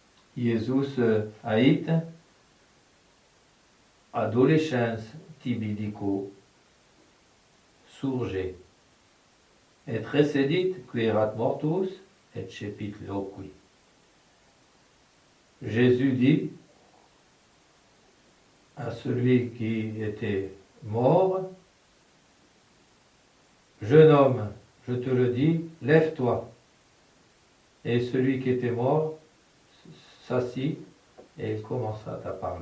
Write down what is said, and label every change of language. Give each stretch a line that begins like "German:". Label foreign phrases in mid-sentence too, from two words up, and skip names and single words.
Latin: Iesus ait adolescens tibi dico surge, et recedit qui erat mortus, et cepit loqui.
French: Jésus dit à celui qui était mort, jeune homme, je te le dis, lève-toi. Et celui qui était mort s'assit et il commença à parler.